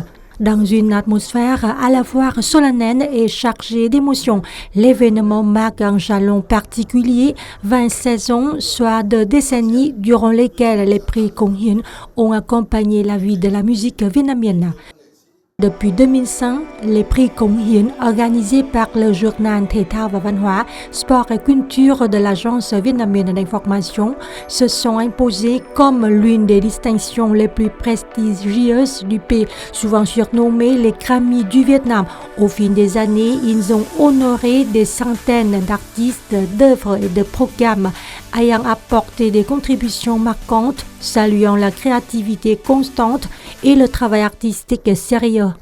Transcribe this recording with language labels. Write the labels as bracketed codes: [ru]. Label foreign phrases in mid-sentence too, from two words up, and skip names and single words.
[fr] Dans une atmosphère à la fois solennelle et chargée d'émotions, l'événement marque un jalon particulier, 26 ans, soit 2 décennies durant lesquelles les prix Công Hiến ont accompagné la vie de la musique vietnamienne. Depuis 2005, les prix Công Hiến organisés par le journal Thể thao và Văn hóa, Sport et Culture de l'Agence vietnamienne d'information se sont imposés comme l'une des distinctions les plus prestigieuses du pays, souvent surnommés les Grammy du Vietnam. Au fil des années, ils ont honoré des centaines d'artistes, d'œuvres et de programmes ayant apporté des contributions marquantes, saluant la créativité constante et le travail artistique sérieux.